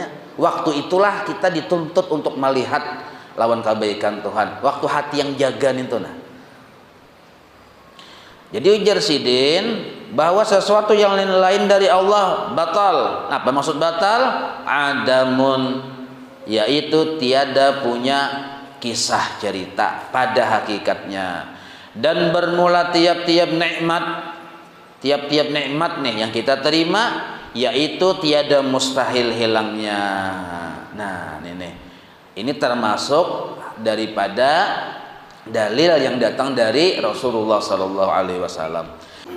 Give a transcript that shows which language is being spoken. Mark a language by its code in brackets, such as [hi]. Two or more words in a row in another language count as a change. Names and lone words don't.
[id] Waktu itulah kita dituntut untuk melihat lawan kebaikan Tuhan. Waktu hati yang jaga itu nah. Jadi ujar Sidin bahwa sesuatu yang lain dari Allah batal. Apa maksud batal? Adamun, yaitu tiada punya kisah cerita pada hakikatnya. Dan bermula tiap-tiap nikmat nih yang kita terima, yaitu tiada mustahil hilangnya. Nah, ini termasuk daripada dalil yang datang dari Rasulullah [ar] صلى الله عليه وسلم.